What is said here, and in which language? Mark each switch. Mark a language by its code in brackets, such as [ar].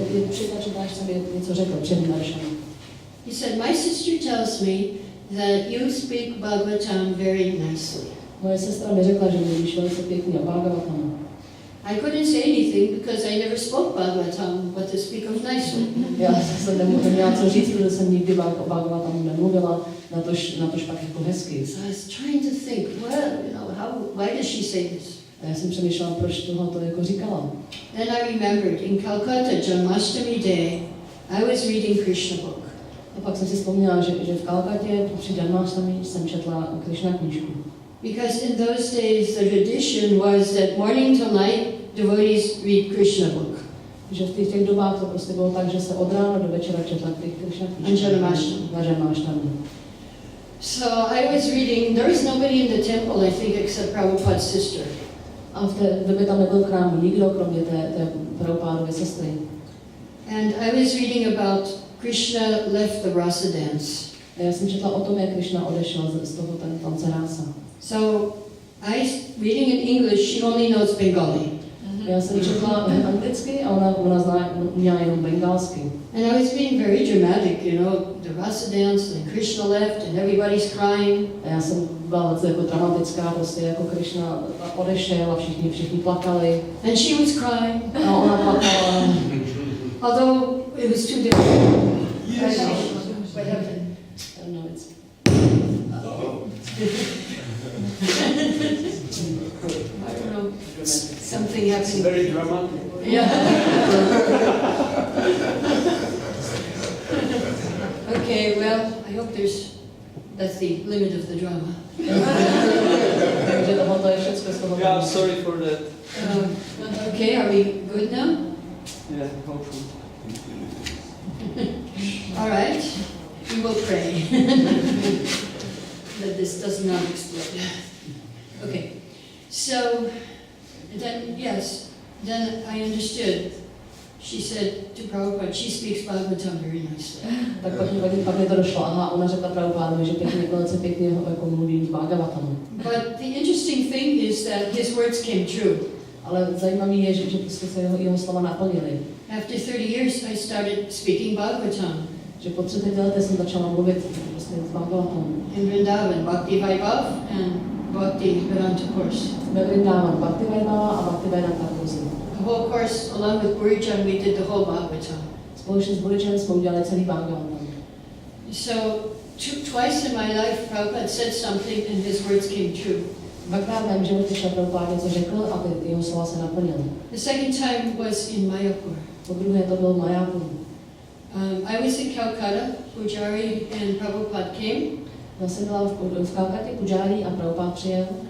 [cs] Při přednášce mi něco řekl před darshanem. [en] He said, my sister tells me that you speak Bhagavatam very nicely. [cs] Moje sestra mi řekla, že mluvíš velice pěkně o Bhagavatamu. [en] I couldn't say anything because I never spoke Bhagavatam, but to speak of nicely. [cs] Já jsem neměla co říct, protože jsem nikdy o Bhagavatamu nemluvila, natož pak jako hezky. [en] So I was trying to think, well, why does she say this? [cs] A já jsem přemýšlela, proč tohoto jako říkala. [en] Then I remembered, in Calcutta, Janmashtami Day, I was reading Krishna book. [cs] A pak jsem si vzpomněla, že v Kalkatě při Janmashtami jsem četla Krishna knížku. [en] Because in those days the tradition was that morning till night devotees read Krishna book. [cs] Že v těch dobách to prostě bylo tak, že se od rána do večera četla Krishna knížku. Na Janmashtami. [en] So I was reading, there was nobody in the temple, I think, except Prabhupada's sister. [cs] A v té době tam nebyl v chrámu nikdo, kromě té Prabhupádovy sestry. [en] And I was reading about Krishna left the rasa dance. [cs] A já jsem četla o tom, jak Krishna odešel z toho tance rása. [en] So reading in English, she only knows Bengali. [cs] Já jsem četla anglicky a ona měla jenom bengalsky. [en] And I was being very dramatic, the rasa dance, and Krishna left, and everybody's crying. [cs] A já jsem byla velice jako dramatická, prostě jako Krishna odešel a všichni plakali. [en] And she was crying. [cs] A ona plakala. [en] Although it was too difficult. Yes. What happened? I don't know, it's... I don't know. something It's happening. very dramatic. Yeah. Okay, well, I hope that's the limit of the drama. [cs] Takže tohoto je všechno z toho. [en] Yeah, sorry for that. Okay, are we good now? Yeah, hopefully. All right, we will pray that this does not explode. Okay, so then, yes, then I understood. She said to Prabhupada, she speaks Bhagavatam very nicely. [cs] Tak pak mi to došlo. Aha, ona řekla Prabhupádovi, že velice pěkně jako mluví Bhagavatamu. [en] But the interesting thing is that his words came true. [cs] Ale zajímavý je, že prostě se jeho slova naplnily. [en] After 30 years, I started speaking Bhagavatam. [cs] Že po 30 letech jsem začala mluvit prostě s Bhagavatam. [en] In Vrindavan, Bhakti Vaibhav and Bhakti Vedanta course. [cs] Ve Vrindavan Bhakti Vaibhava a Bhakti Vedanta course. [en] The whole course, along with Burijan, we did the whole Bhagavatam. [cs] Společně s Burijan jsme udělali celý Bhagavatam. [en] So twice in my life, Prabhupada said something and his words came true. [cs] Dvakrát v mém životě šel Prabhupada něco řekl a jeho slova se naplnily. [en] The second time was in Mayapur. [cs] Po druhé to byl Mayapur. [en] I was in Calcutta, Pujari and Prabhupada came. [cs] Já jsem byla v Kalkatě, Pujari a Prabhupada přijel.